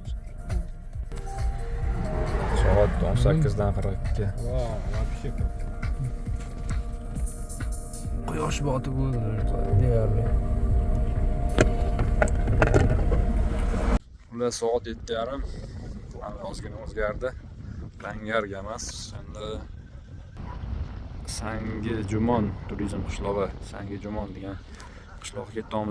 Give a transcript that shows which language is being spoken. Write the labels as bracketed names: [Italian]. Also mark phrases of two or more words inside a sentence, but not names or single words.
[Uzbek] Soat 18dan 42. [Russian] Вау, вообще как. [Uzbek] Quyosh botib bo'ldi deyarli. Ular soat 7:30. Ozgina o'zgardi. Langarga emas, endi Sangi Jumon turizm qishlog'i, Sangi Jumon degan qishloqqa ketamiz.